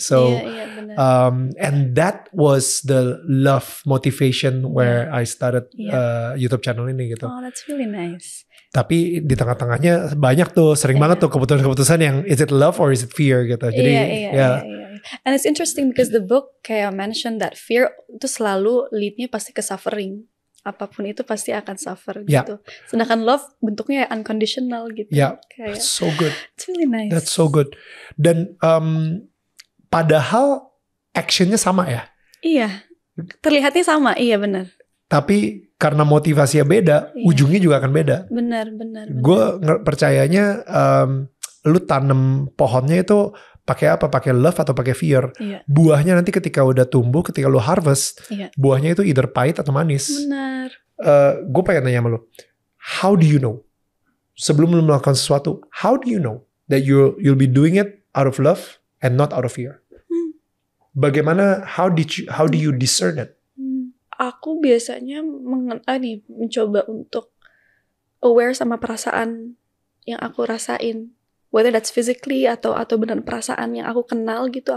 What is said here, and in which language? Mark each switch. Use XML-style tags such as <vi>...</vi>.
<en>So and that was the love motivation where I started YouTube channel ini gitu. Oh, that's really nice.</en> <id>Tapi di tengah-tengahnya banyak tuh, sering banget tuh keputusan-keputusan yang</id> <en>is it love or is it fear</en> <id>gitu. Jadi</id> <en>And it's interesting because the book kayak mention that fear</en> <id>itu selalu leadnya pasti ke</id> <en>suffering.</en> <id>Apapun itu pasti akan suffer gitu. Sedangkan love bentuknya unconditional gitu.</id> <en>Kayak so good. It's really nice. That's so good.</en> <id>Dan padahal actionnya sama ya. Iya. Terlihatnya sama, iya benar. Tapi karena motivasinya beda, ujungnya juga akan beda. Benar. Gue percayanya lu tanam pohonnya itu pakai apa? Pakai love atau pakai fear? Buahnya nanti ketika udah tumbuh, ketika lu harvest, buahnya itu either pahit atau manis. Benar. Gue pengen nanya sama lu,</id> <en>how do you know?</en> <id>Sebelum lu melakukan sesuatu,</id> <en>how do you know that you'll be doing it out of love and not out of fear? Bagaimana? How do you discern it?</en> <id>Aku biasanya mencoba untuk aware sama perasaan yang aku rasain,</id> <en>whether that's physically</en> <id>atau benar perasaan yang aku kenal gitu.</id>